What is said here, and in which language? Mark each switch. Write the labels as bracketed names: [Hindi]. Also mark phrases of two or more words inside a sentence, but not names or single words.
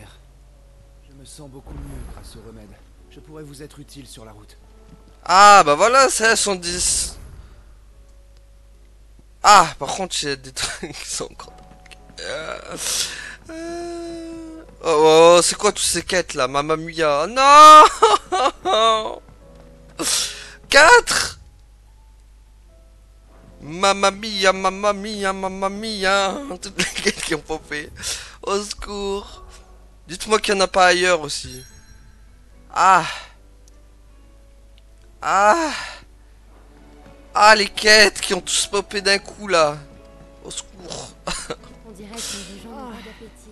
[French] Je me sens beaucoup mieux grâce au remède. Je pourrais vous être utile sur la route. Ah bah voilà, c'est son 10. Ah, par contre, j'ai des trucs qui sont encore... Oh, c'est quoi toutes ces quêtes là, [Italian] Mamma Mia? [French] Non. 4. [Italian] Mamma Mia, Mamma Mia, Mamma Mia. [French] Toutes les quêtes qui ont popé. Au secours. Dites-moi qu'il n'y en a pas ailleurs aussi. Ah. Ah. Ah, les quêtes qui ont tous popé d'un coup là. Au secours. On dirait que les gens n'ont pas d'appétit.